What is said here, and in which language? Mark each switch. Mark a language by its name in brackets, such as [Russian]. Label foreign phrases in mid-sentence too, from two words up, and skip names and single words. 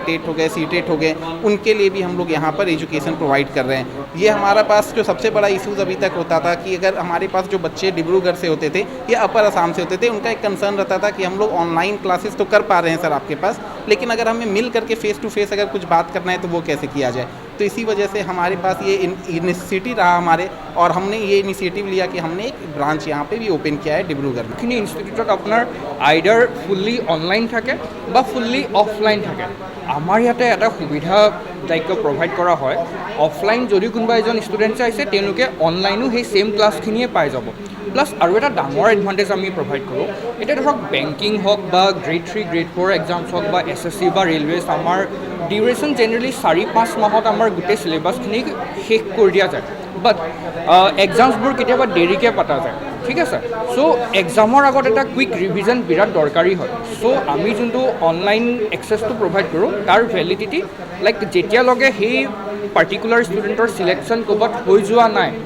[Hindi] टेट हो गए सीटेट हो गए उनके लिए भी हम लोग यहाँ पर [English] education provide [Hindi] कर रहे हैं ये हमारा पास जो सबसे बड़ा इशूज़ अभी तक होता था कि अगर हमारे पास जो बच्चे डिब्रूगढ़ से होते थे या अपर असम से होते थे उनका एक कंसर्न रहता था कि हम लोग [English] online classes [Hindi] तो कर पा रहे हैं सर आपके पास लेकिन अगर हमें मिल करके [English] face to face [Hindi] अगर कुछ बात करना है तो वो कैसे किया जाए तो इसी वजह से हमारे पास ये इनिशिएटिव रहा हमारे और हमने ये इनिशिएटिव लिया कि हमने एक ब्रांच यहाँ पे भी ओपन किया है डिब्रूगढ़ में [Assamese] এইখিনি ইনষ্টিটিউটত আপোনাৰ আইডাৰ [English] fully online [Assamese] থাকে বা [English] fully offline [Assamese] থাকে আমাৰ ইয়াতে এটা সুবিধা দায়িত্ব প্ৰভাইড কৰা হয় অফলাইন যদি কোনোবা এজন ষ্টুডেণ্টছে আহিছে তেওঁলোকে অনলাইনো সেই ছেইম ক্লাছখিনিয়ে পাই যাব প্লাছ আৰু এটা ডাঙৰ এডভান্টেজ আমি প্ৰভাইড কৰোঁ এতিয়া ধৰক বেংকিং হওক বা [English] grade 3 grade 4 exams [Assamese] হওক বা SSC বা ৰেলৱেজ আমাৰ ডিউৰেশ্যন জেনেৰেলি 4-5 মাহত আমাৰ গোটেই চিলেবাছখিনি শেষ কৰি দিয়া যায় বাট এক্সামছবোৰ কেতিয়াবা দেৰিকৈ পতা যায় ঠিক আছে চ' এক্সামৰ আগত এটা [English] quick revision [Assamese] বিৰাট দৰকাৰী হয় চ' আমি যোনটো অনলাইন এক্সেছটো প্ৰভাইড কৰোঁ তাৰ ভেলিডিটি লাইক যেতিয়ালৈকে সেই পাৰ্টিকুলাৰ ষ্টুডেণ্টৰ চিলেকশ্যন ক'ৰবাত হৈ যোৱা নাই